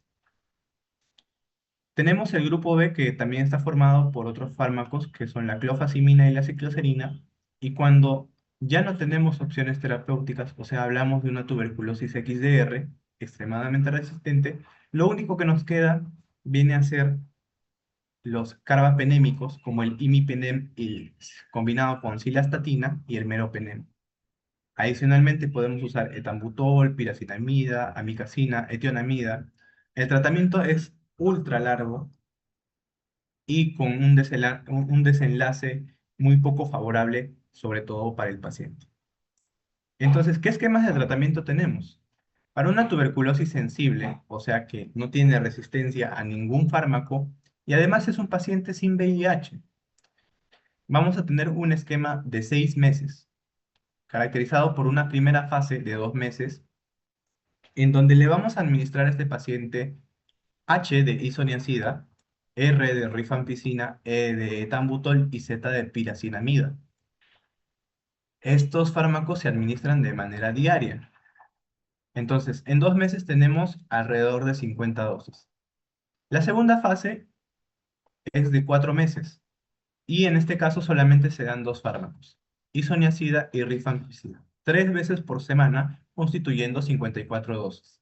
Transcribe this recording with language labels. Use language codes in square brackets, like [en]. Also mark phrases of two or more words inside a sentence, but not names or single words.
[es] Tenemos el grupo B, que también está formado por otros fármacos que son la clofazimina y la cicloserina, y cuando ya no tenemos opciones terapéuticas, o sea, hablamos de una tuberculosis XDR extremadamente resistente, lo único que nos queda viene a ser los carbapenémicos, como el imipenem combinado con cilastatina y el meropenem. Adicionalmente podemos usar etambutol, piracinamida, amicacina, etionamida. El tratamiento es ultra largo y con un desenlace muy poco favorable, sobre todo para el paciente. Entonces, ¿qué esquemas de tratamiento tenemos? Para una tuberculosis sensible, o sea que no tiene resistencia a ningún fármaco y además es un paciente sin VIH, vamos a tener un esquema de 6 meses, caracterizado por una primera fase de 2 meses, en donde le vamos a administrar a este paciente H de isoniazida, R de rifampicina, E de etambutol y Z de piracinamida. Estos fármacos se administran de manera diaria. Entonces, en 2 meses tenemos alrededor de 50 dosis. La segunda fase es de 4 meses y en este caso solamente se dan 2 fármacos, isoniazida y rifampicina, 3 veces por semana, constituyendo 54 dosis.